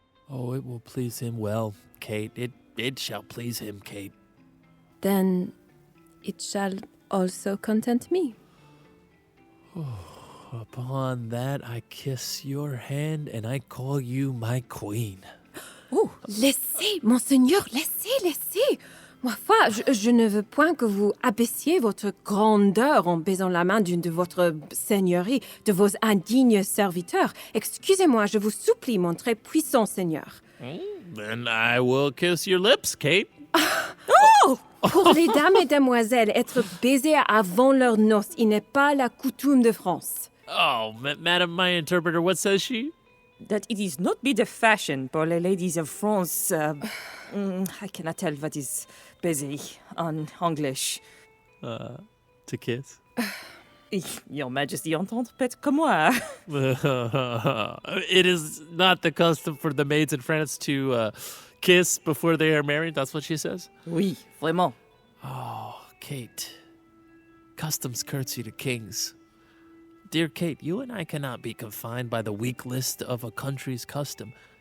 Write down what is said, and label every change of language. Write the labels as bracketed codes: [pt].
[en] Oh, it will please him well, Kate. It shall please him, Kate. Then it shall also content me. Upon that, I kiss your hand and I call you my queen. [fr] Oh, laissez, monseigneur, laissez. Ma foi, je ne veux point que vous abaissiez votre grandeur en baisant la main d'une de votre seigneurie, de vos indignes serviteurs. Excusez-moi, je vous supplie, mon très puissant seigneur. [en] Then I will kiss your lips, Kate. Oh! [fr] Pour les dames et demoiselles, être baisées avant leurs noces, il n'est pas la coutume de France. [en] Oh, madam, my interpreter, what says she? That it is not be the fashion for the ladies of France. I cannot tell what is busy on English. To kiss? Your Majesty [fr] entend peut comme moi. [en] It is not the custom for the maids in France to kiss before they are married. That's what she says? [fr] Oui, vraiment. [en] Oh, Kate. Customs curtsy to kings. Dear Kate, you and I cannot be confined by the weak list of a country's custom.